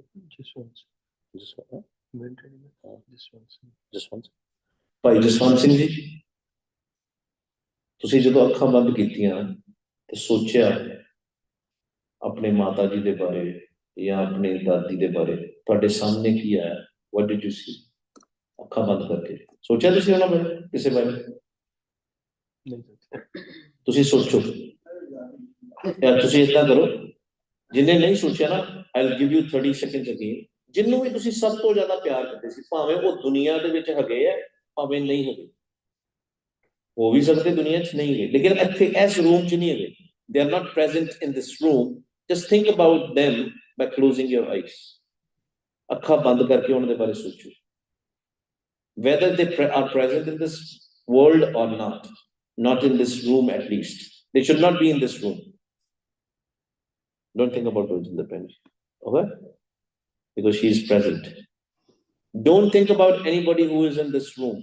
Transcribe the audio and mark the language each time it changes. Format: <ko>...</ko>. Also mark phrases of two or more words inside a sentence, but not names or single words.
<pa>ਜਸਵੰਤ ਭਾਈ ਜਸਵੰਤ ਸਿੰਘ ਜੀ, ਤੁਸੀਂ ਜਦੋਂ ਅੱਖਾਂ ਬੰਦ ਕੀਤੀਆਂ ਤੇ ਸੋਚਿਆ ਆਪਣੇ ਮਾਤਾ ਜੀ ਦੇ ਬਾਰੇ ਜਾਂ ਆਪਣੇ ਦਾਦੀ ਦੇ ਬਾਰੇ, ਤੁਹਾਡੇ ਸਾਹਮਣੇ ਕੀ ਆਇਆ?</pa> <en>What did you see?</en> <pa>ਅੱਖਾਂ ਬੰਦ ਕਰਕੇ ਸੋਚਿਆ ਤੁਸੀਂ ਉਹਨਾਂ ਬਾਰੇ, ਕਿਸੇ ਬਾਰੇ? ਤੁਸੀਂ ਸੋਚੋ ਯਾਰ, ਤੁਸੀਂ ਏਦਾਂ ਕਰੋ, ਜਿੰਨੇ ਨਹੀਂ ਸੋਚਿਆ ਨਾ,</pa> <en>I'll give you 30 seconds again,</en> <pa>ਜਿਹਨੂੰ ਵੀ ਤੁਸੀਂ ਸਭ ਤੋਂ ਜ਼ਿਆਦਾ ਪਿਆਰ ਕਰਦੇ ਸੀ, ਭਾਵੇਂ ਉਹ ਦੁਨੀਆ ਦੇ ਵਿੱਚ ਹੈਗੇ ਆ, ਭਾਵੇਂ ਨਹੀਂ ਹੈਗੇ, ਹੋ ਵੀ ਸਕਦੇ ਦੁਨੀਆ 'ਚ ਨਹੀਂ ਹੈਗੇ, ਲੇਕਿਨ ਇੱਥੇ ਇਸ ਰੂਮ 'ਚ ਨਹੀਂ ਹੈਗੇ,</pa> <en>they are not present in this room. Just think about them by closing your eyes.</en> <pa>ਅੱਖਾਂ ਬੰਦ ਕਰਕੇ ਉਹਨਾਂ ਦੇ ਬਾਰੇ ਸੋਚੋ,</pa> <en>whether they are present in this world or not in this room at least. They should not be in this room. Don't think about Rose in the bench, okay? Because she is present. Don't think about anybody who is in this room.</en>